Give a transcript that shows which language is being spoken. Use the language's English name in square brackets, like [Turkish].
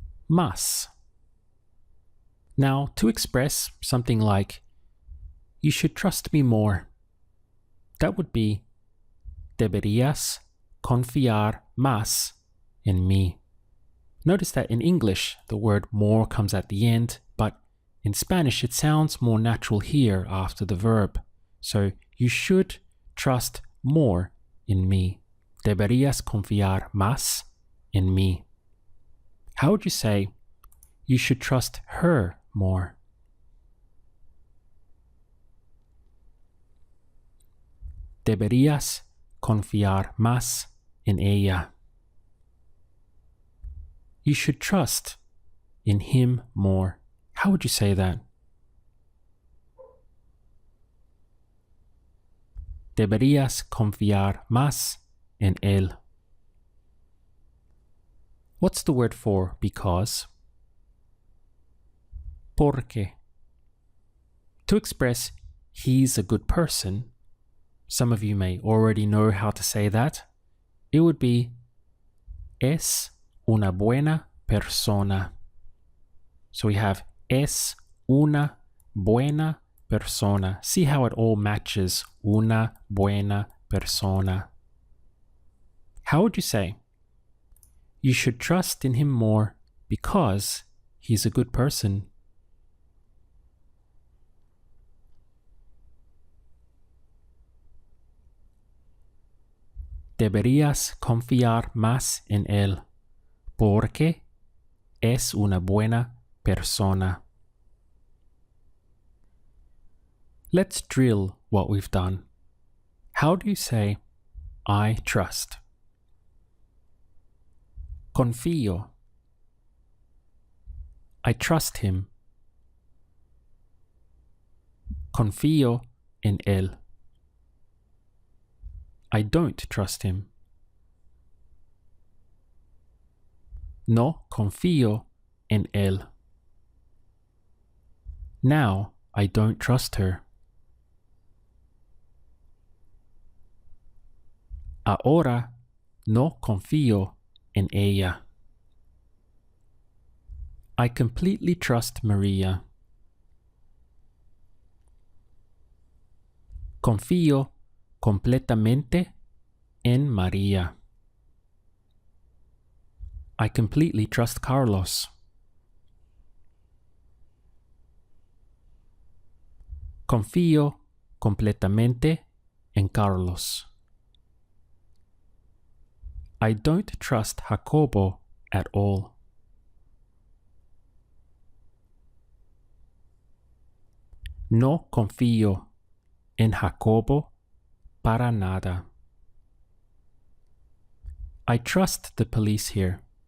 [Spanish] Más. [English] Now, to express something like, you should trust me more, that would be, [Spanish] deberías confiar más en mí. [English] Notice that in English, the word more comes at the end, but in Spanish, it sounds more natural here after the verb. So, you should trust more in me. [Spanish] Deberías confiar más en mí. [English] How would you say, you should trust her more? [Spanish] Deberías confiar más en ella. [English] You should trust in him more. How would you say that? [Spanish] Deberías confiar más en él. [English] What's the word for because? [Spanish] Porque. [English] To express he's a good person, some of you may already know how to say that. It would be [Spanish] es una buena persona. [English] So we have [Spanish] es una buena persona. [English] See how it all matches. [Spanish] Una buena persona. [English] How would you say? You should trust in him more because he's a good person. [Spanish] Deberías confiar más en él porque es una buena persona. [English] Let's drill what we've done. How do you say, I trust? [Spanish] Confío. [English] I trust him. [Spanish] Confío en él. [English] I don't trust him. [Spanish] No confío en él. [English] Now I don't trust her. [Spanish] Ahora no confío en ella. [English] I completely trust Maria. [Spanish] Confío completamente en María. [English] I completely trust Carlos. [Spanish] Confío completamente en Carlos. [English] I don't trust Jacobo at all. [Spanish] No confío en Jacobo para nada. [English] I trust the police here.